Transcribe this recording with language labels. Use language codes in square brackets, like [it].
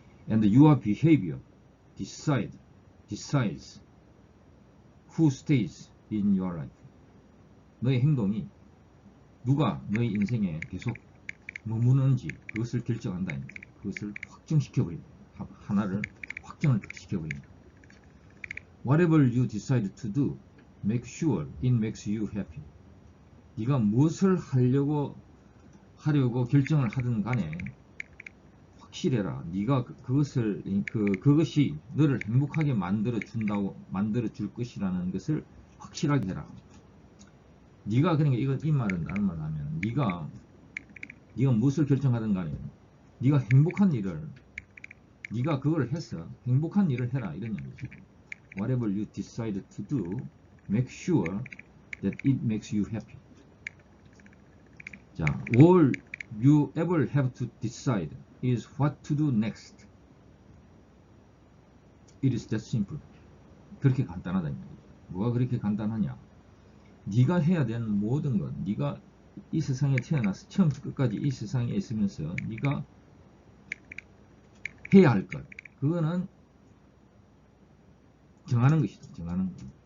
[en] And your behavior decides who stays in your life. [ko] 너의 행동이 누가 너의 인생에 계속 머무는지 그것을 결정한다. 그것을 확정시켜버린다. 하나를 확정을 시켜버린다. [en] Whatever you decide to do, make sure it makes you happy. [ko] 네가 무엇을 하려고 결정을 하든 간에 확실해라. 네가 그것이 너를 행복하게 만들어 줄 것이라는 것을 확실하게 해라. 네가 그러니까 이 말은 다른 말로 하면 네가 무엇을 결정하든 간에 네가 행복한 일을 네가 그걸 해서 행복한 일을 해라 이런 얘기죠. [en] Whatever you decide to do, make sure that it makes you happy. 자, all you ever have to decide is what to do next. It is that simple. [ko] 그렇게 간단하다는 얘기죠. 뭐가 그렇게 간단하냐? 네가 해야 되는 모든 것, 네가 이 세상에 태어나서 처음부터 끝까지 이 세상에 있으면서 네가 해야 할 것, 그거는 정하는 것이다. 정하는 것.